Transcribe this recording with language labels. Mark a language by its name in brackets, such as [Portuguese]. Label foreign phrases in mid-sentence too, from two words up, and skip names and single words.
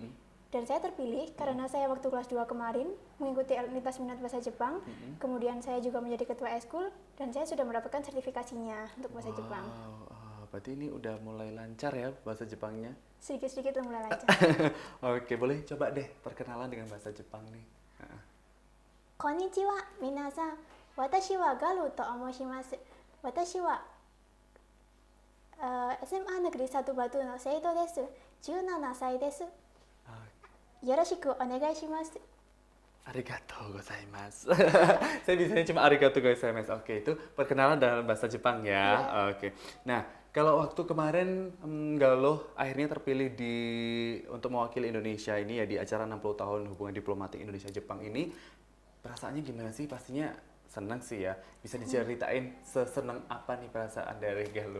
[Indonesian] Dan saya terpilih karena saya waktu kelas 2 kemarin mengikuti lintas minat bahasa Jepang, kemudian saya juga menjadi ketua eskul, dan saya sudah mendapatkan sertifikasinya untuk bahasa Jepang. Berarti ini udah mulai lancar ya bahasa Jepangnya? Sedikit-sedikit udah mulai lancar. Oke, boleh coba deh perkenalan dengan bahasa Jepang nih. [Japanese] こんにちは、みなさん. 私はGaluhと申します. Watashi wa SMA Negeri 1 Batu no Seito desu. 17 歳です。よろしくお願いします。ありがとうございます. [Indonesian] Saya bisanya cuma [Japanese] ありがとうございます. [Indonesian] Oke, itu perkenalan dalam bahasa Jepang ya. Oke. Nah, kalau waktu kemarin Galuh akhirnya terpilih untuk mewakili Indonesia ini ya di acara 60 tahun hubungan diplomatik Indonesia-Jepang ini, perasaannya gimana sih? Pastinya senang sih ya. Bisa diceritain sesenang apa nih perasaan dari Galuh?